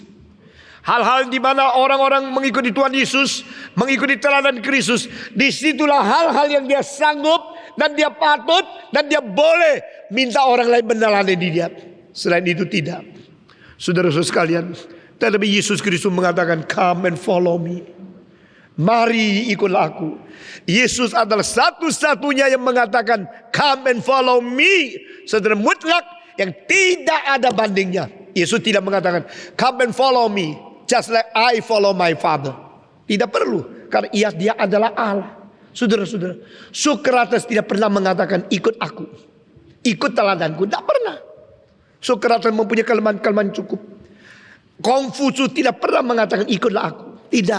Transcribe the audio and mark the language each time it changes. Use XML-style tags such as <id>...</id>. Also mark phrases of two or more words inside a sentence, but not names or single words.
<id>Hal-hal di mana orang-orang mengikuti Tuhan Yesus, mengikuti teladan Kristus, disitulah hal-hal yang dia sanggup dan dia patut dan dia boleh minta orang lain meneladani dia. Selain itu tidak. Saudara-saudara sekalian, tetapi Yesus Kristus mengatakan,</id> <en>come and follow me.</en> <id>Mari ikutlah aku. Yesus adalah satu-satunya yang mengatakan,</id> <en>come and follow me,</en> <id>secara mutlak yang tidak ada bandingnya. Yesus tidak mengatakan,</id> <en>come and follow me, just like I follow my Father.</en> <id>Tidak perlu, karena dia adalah Allah. Saudara-saudara, Sokrates tidak pernah mengatakan ikut aku, ikut teladanku. Tidak pernah. Sokrates mempunyai kelemahan-kelemahan cukup. Konfusius tidak pernah mengatakan ikutlah aku. Tidak.</id>